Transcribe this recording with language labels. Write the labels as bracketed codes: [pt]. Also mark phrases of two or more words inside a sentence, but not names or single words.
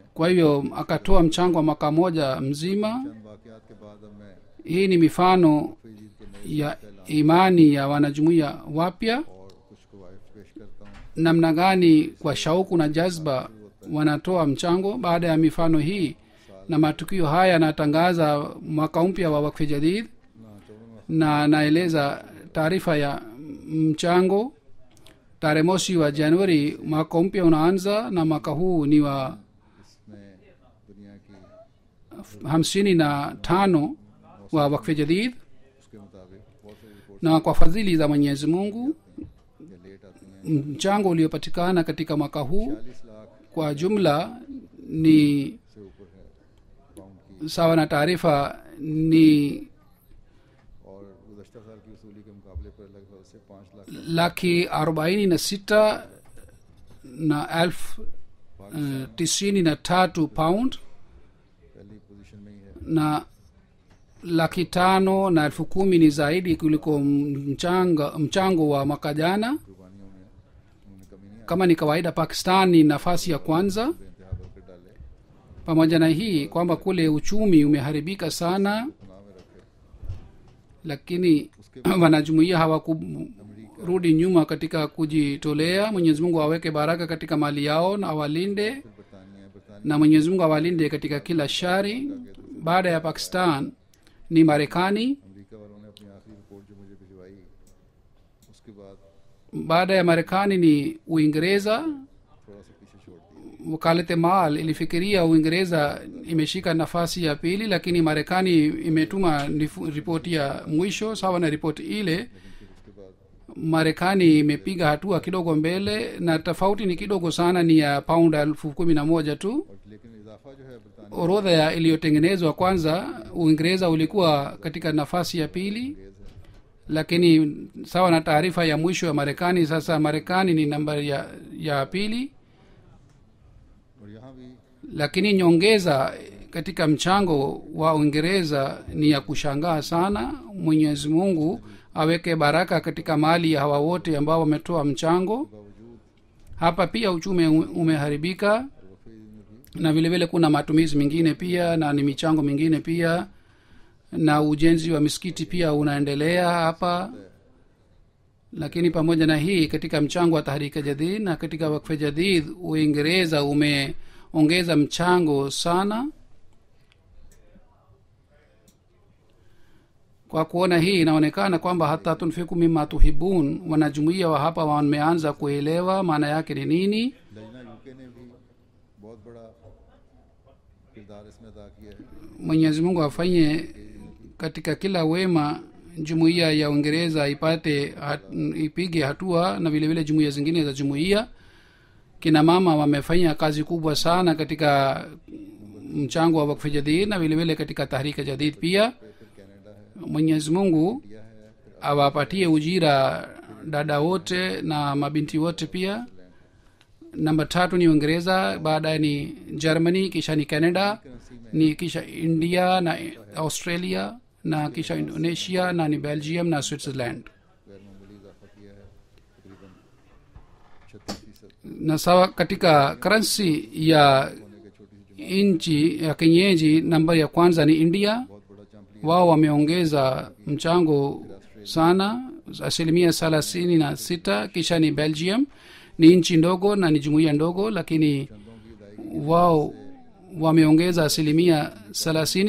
[sw] kwa hivyo akatoa mchango wa mwaka moja mzima. [ur] چند واقعات کے بعد اب میں [sw] hii ni mifano [ur] فرید کے نئے [sw] ya imani ya wanajumuiya wapya, [ur] اور کچھ قواعد پیش کرتا ہوں. [sw] namna gani kwa shauku na jazba wanatoa mchango. baada ya mifano hii na matukio haya anatangaza mwaka mpya wa wakfi jadid na anaeleza taarifa ya mchango. tarehe mosi wa januari mwaka mpya unaanza, na mwaka huu ni wa [ur] اس میں دنیا کی [sw] 55 wa wakfi jadid, [ur] اس کے مطابق بہت ساری رپورٹ [sw] na kwa fadhili za mwenyezi mungu [ur] یہ لیٹ آتی ہیں. [sw] mchango uliopatikana katika mwaka huu [ur] 40 लाख [sw] kwa jumla ni [ur] سے اوپر ہے پاؤنڈ کی, [sw] sawa na taarifa ni [ur] اور گزشتہ سال کی وصولی کے مقابلے پر لگ بھگ سے [sw] 5,46,93 pound [ur] پہلی پوزیشن میں ہی ہے. [sw] na 5,10,10,000 ni zaidi kuliko mchango wa mwaka jana. [ur] قربانیوں میں انہوں نے کمی نہیں [sw] Kama ni kawaida Pakistan ni nafasi ya kwanza. [ur] انتہا کر کے ڈالے, [sw] Pamoja na hii kwamba kule uchumi umeharibika sana, [ur] گناہ میں رکھے. [sw] lakini wanajumuia hawakurudi nyuma katika kujitolea. Mwenyezi Mungu aweke baraka katika mali yao na awalinde, [ur] बरतानिया [sw] na Mwenyezi Mungu awalinde katika kila shari. Baada ya Pakistan ni Marekani, [ur] امریکہ والوں نے اپنی آخری رپورٹ جو مجھے بھجوائی، اس کے بعد [sw] baada ya Marekani ni Uingereza. [ur] تھوڑا سا پیچھے چھوڑ دیا. [sw] Wakalete Mal ilifikiria Uingereza imeshika nafasi ya pili, lakini Marekani imetuma ripoti ya mwisho sawa na ripoti ile. [ur] پھر اس کے بعد [sw] Marekani imepiga hatua kidogo mbele, na tofauti ni kidogo sana, ni ya pound 11,000 tu. [ur] اور لیکن اضافہ جو ہے برطانیہ [sw] Orodha ya iliyotengenezwa kwanza, Uingereza ulikuwa katika nafasi ya pili, lakini sawa na taarifa ya mwisho ya Marekani, sasa Marekani ni nambari ya pili. [ur] اور یہاں بھی [sw] Lakini nyongeza katika mchango wa Uingereza ni ya kushangaa sana. Mwenyezi Mungu aweke baraka katika mali ya hawa wote ambao wametoa mchango. [ur] बावजूद [sw] Hapa pia uchumi umeharibika, [ur] وقف میں بھی [sw] na vile vile kuna matumizi mengine pia, na ni michango mingine pia, na ujenzi wa misikiti pia unaendelea hapa. Lakini pamoja na hii, katika mchango wa Tahrika Jadid na katika Wakfe Jadid, Uingereza umeongeza mchango sana. Kwa kuona hii, inaonekana kwamba [ar] حتى تنفقوا مما تحبون, [sw] wanajumuia wa hapa wameanza kuelewa maana yake ni nini. [ur] لجنہ یوکے نے بھی بہت بڑا کردار اس میں ادا کیا ہے. [sw] Mwenyezi Mungu afanye katika kila wema jumuiya ya Uingereza ipige hatua, na vile vile jumuiya zingine za jumuiya. Kina mama wamefanya kazi kubwa sana katika mchango wa Wakfu Jadid na vile vile katika Tahrika Jadid pia. [ur] پھر کینیڈا ہے, [sw] Mwenyezi Mungu [ur] انڈیا ہے، پھر [sw] awapatie ujira dada wote na mabinti wote pia. Namba 3 ni Uingereza, baadaye ni Germany, kisha ni Canada, ni kisha India na Australia, na kisha Indonesia, na ni Belgium na Switzerland. [ur] غیر معمولی اضافہ کیا ہے، تقریباً 36%. [sw] Na sawa katika currency ya nchi ya kienyeji, namba ya kwanza ni India. [ur] بہت بڑا جمپ [sw] Wao wameongeza mchango sana, 36%. Kisha ni Belgium, ni nchi ndogo na ni jumuiya ndogo, lakini wao wameongeza 30%.